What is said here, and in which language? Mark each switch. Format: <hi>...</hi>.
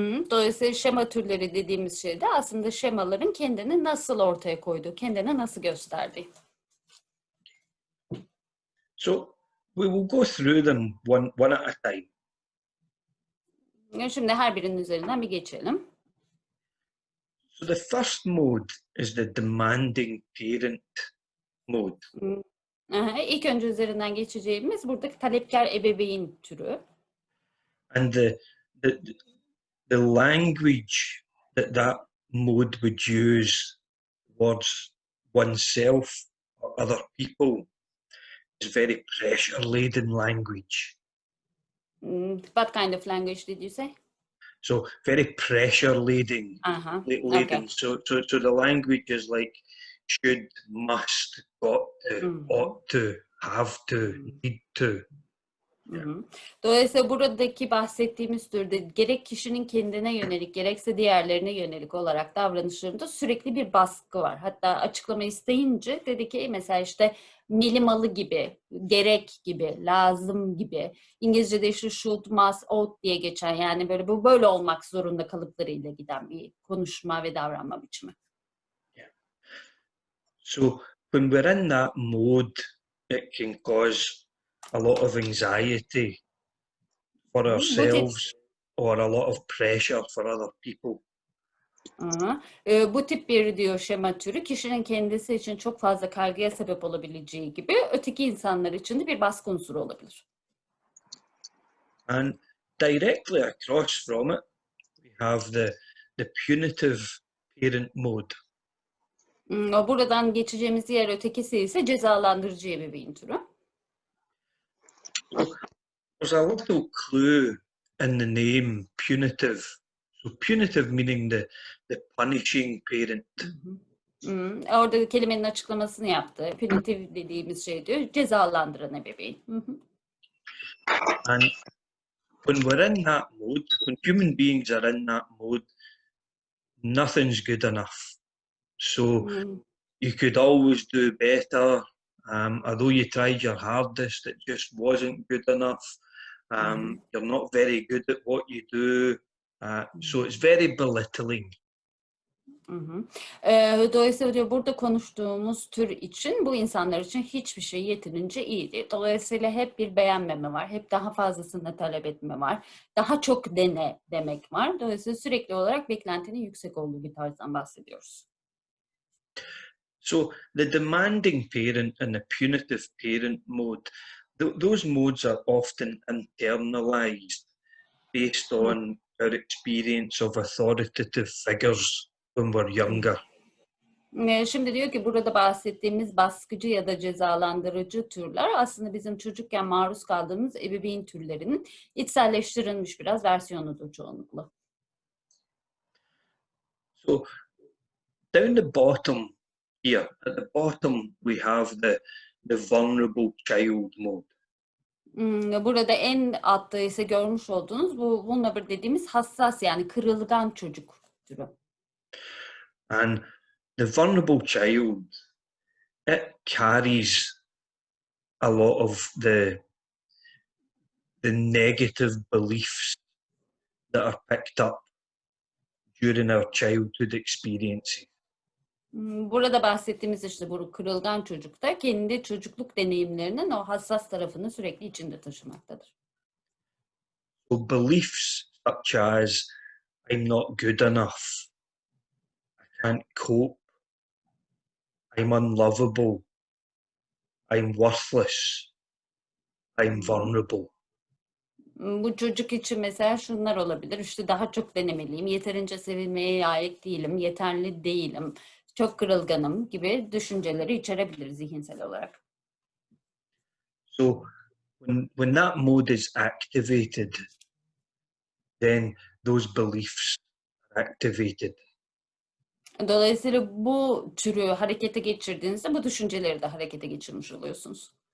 <tr>Dolayısıyla şema türleri dediğimiz şey de aslında şemaların kendini nasıl ortaya koyduğu, kendini nasıl gösterdiği.</tr> <en>So we will go through them one at a time.</en> <tr>Şimdi her birinin üzerinden bir geçelim.</tr> <en>So the first mode is the demanding parent mode.</en> <tr>İlk önce üzerinden geçeceğimiz buradaki talepkar ebeveyn türü.</tr> <en>And the language that mode would use towards oneself or other people is very pressure-laden language. What kind of language did you say? So very pressure-laden. Okay. So the language is like should, must, got to, ought to, have to, need to.</en> <tr>Dolayısıyla buradaki bahsettiğimiz türde gerek kişinin kendine yönelik gerekse diğerlerine yönelik olarak davranışlarında sürekli bir baskı var. Hatta açıklama isteyince dedi ki mesela işte melimalı gibi, gerek gibi, lazım gibi. İngilizce'de işte</tr> <en>should, must, ought</en> <tr>diye geçen, yani böyle bu böyle olmak zorunda kalıplarıyla giden bir konuşma ve davranma biçimi.</tr> <en>Yeah. So when we're in that mode, it can cause a lot of anxiety for ourselves or a lot of pressure for other people.</en> <tr>Bu tip bir diyor şema türü kişinin kendisi için çok fazla kaygıya sebep olabileceği gibi öteki insanlar için de bir baskı unsuru olabilir.</tr> <en>And directly across from it, we have the punitive parent mode.</en> <tr>Buradan geçeceğimiz diğer ötekisi ise cezalandırıcı ebeveyn türü.</tr> <en>There's a little clue in the name punitive. So punitive meaning the punishing parent.</en> <tr>Orada kelimenin açıklamasını yaptı. Punitive dediğimiz şey diyor cezalandıran ebeveyn.</tr> <en>And when we're in that mode, when human beings are in that mode, nothing's good enough. So you could always do better. Although you tried your hardest, it just wasn't good enough. You're not very good at what you do. So it's very belittling.</en> <tr>Dolayısıyla diyor burada konuştuğumuz tür için bu insanlar için hiçbir şey yeterince iyi değil. Dolayısıyla hep bir beğenmeme var. Hep daha fazlasını talep etme var. Daha çok dene demek var. Dolayısıyla sürekli olarak beklentinin yüksek olduğu bir tarzdan bahsediyoruz.</tr> <en>So the demanding parent and the punitive parent mode, those modes are often internalized based on our experience of authoritative figures when we're younger.</en> <tr>Şimdi diyor ki burada bahsettiğimiz baskıcı ya da cezalandırıcı türler aslında bizim çocukken maruz kaldığımız ebeveyn türlerinin içselleştirilmiş biraz versiyonudur çoğunlukla.</tr> <en>So down the bottom here, at the bottom we have the vulnerable child mode.</en> <tr>Burada en altta ise görmüş olduğunuz bu vulnerable dediğimiz hassas yani kırılgan çocuk türü.</tr> <en>And the vulnerable child, it carries a lot of the negative beliefs that are picked up during our childhood experiences.</en> <tr>Burada bahsettiğimiz işte bu kırılgan çocukta kendi çocukluk deneyimlerinin o hassas tarafını sürekli içinde taşımaktadır.</tr> <en>So beliefs such as I'm not good enough, I can't cope, I'm unlovable, I'm worthless, I'm vulnerable.</en> <tr>Bu çocuk için mesela şunlar olabilir. İşte daha çok denemeliyim, yeterince sevilmeye layık değilim, yeterli değilim, çok kırılganım gibi düşünceleri içerebilir zihinsel olarak.</tr> <en>So when that mode is activated, then those beliefs are activated.</en> <tr>Dolayısıyla bu türü harekete geçirdiğinizde bu düşünceleri de harekete geçirmiş oluyorsunuz.</tr>